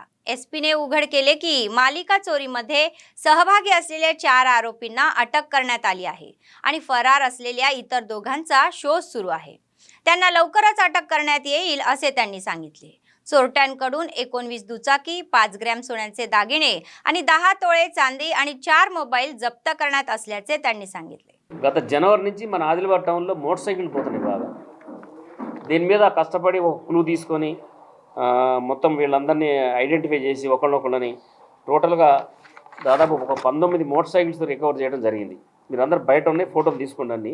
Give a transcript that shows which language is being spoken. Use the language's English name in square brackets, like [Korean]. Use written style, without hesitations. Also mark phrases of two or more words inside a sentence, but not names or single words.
[Marathi] एसपीने उघड केले की मालिका चोरीमध्ये सहभागी असलेल्या 4 आरोपींना अटक करण्यात आली आहे आणि फरार असलेल्या इतर दोघांचा शोध सुरू आहे। त्यांना लवकरच अटक करण्यात येईल असे त्यांनी सांगितले। चोरट्यांकडून 19 दुचाकी, 5 ग्रॅम सोन्याचे दागिने आणि 10 तोळे चांदी आणि 4 मोबाईल जप्त करण्यात असल्याचे त्यांनी सांगितले। [Telugu] గత జనవరి నుంచి మన ఆదిలాబాద్ టౌన్లో [English] motor cycle [Telugu] పోతున్నాయి బాగా। దీని మీద కష్టపడి ఒక క్లూ తీసుకొని మొత్తం వీళ్ళందరినీ ఐడెంటిఫై చేసి ఒకళ్ళొకళ్ళని టోటల్గా దాదాపు ఒక 19 [English] motor cycles recover [Telugu] చేయడం జరిగింది। మీరందరూ బయట ఉన్నాయి, ఫోటోలు తీసుకోండి అన్నీ।